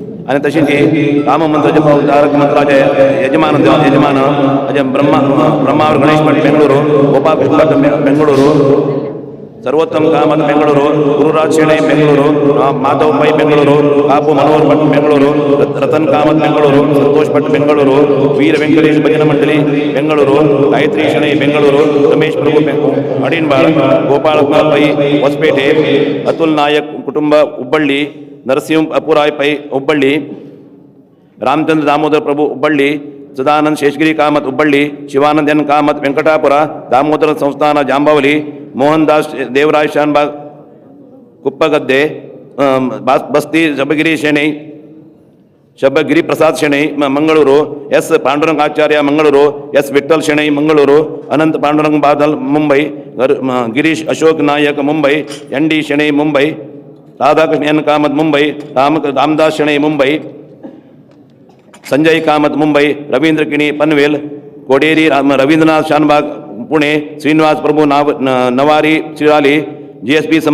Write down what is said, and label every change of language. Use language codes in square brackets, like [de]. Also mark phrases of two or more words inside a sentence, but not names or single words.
[kok] आणि तशी राममंत्र जप तारक मंत्राचे यजमान अजय ब्रह्मावर गणेश भट बेंगळूरू, गोपालकृष्ण भट बेंगळूरू, सर्वोत्तम कामत बेंगळूरू, गुरुराज शेणे बेंगळूरू, माधव पै बेंगळूरू, कापू मनोहर भट बेंगळूरू, रतन कामत बेंगळूरू, संतोष भट बेंगळूरू, वीर व्यंकटेश भजन मंडली बेंगळूरू, गायत्री शणै बेंगळूरू, रमेश प्रभू अडिनबाळ, गोपाळ पै ಹೊಸಪೇಟೆ, ಅತುಲ್ ನಾಯಕ್ ಕುಟುಂಬ ಹುಬ್ಬಳ್ಳಿ, ನರಸಿಂಹ ಅಪುರಾಯ್ ಪೈ ಹುಬ್ಬಳ್ಳಿ, ರಾಮಚಂದ್ರ ದಾಮೋದರ ಪ್ರಭು ಹುಬ್ಬಳ್ಳಿ, ಸದಾನಂದ ಶೇಷಗಿರಿ ಕಾಮತ್ ಹುಬ್ಬಳ್ಳಿ, ಶಿವಾನಂದ ಎನ್ ಕಾಮತ್ ವೆಂಕಟಾಪುರ, ದಾಮೋದರ ಸಂಸ್ಥಾನ ಜಾಂಬಾವಲಿ, ಮೋಹನ್ ದಾಸ್ ದೇವರಾಜ್ ಶಾನ್ಬಾಗ್ ಕುಪ್ಪಗದ್ದೆ, ಬಸ್ತಿ ಶಬಗಿರಿ ಶೆಣೈ, ಶಬಗಿರಿ ಪ್ರಸಾದ್ ಶೆಣೈ ಮಂಗಳೂರು, ಎಸ್ ಪಾಂಡುರಂಗ ಆಚಾರ್ಯ ಮಂಗಳೂರು, ಎಸ್ ವಿಠಲ್ ಶೆಣೈ ಮಂಗಳೂರು, ಅನಂತ್ ಪಾಂಡುರಂಗ ಬಾದಲ್ ಮುಂಬೈ, ಗಿರೀಶ್ ಅಶೋಕ್ ನಾಯಕ್ ಮುಂಬೈ, ಎನ್ ಡಿ ಶೆಣೈ ಮುಂಬೈ, ರಾಧಾಕೃಷ್ಣ ಎನ್ ಕಾಮತ್ ಮುಂಬೈ, ರಾಮದಾಸ್ ಶೆಣೈ ಮುಂಬೈ, ಸಂಜಯ್ ಕಾಮತ್ ಮುಂಬೈ, ರವೀಂದ್ರ ಕಿಣಿ ಪನ್ವೇಲ್, कोडेरी रवींद्रनाथ शानबाग पुणे, श्रीनिवास प्रभु नवारी शिराली, GSP समाज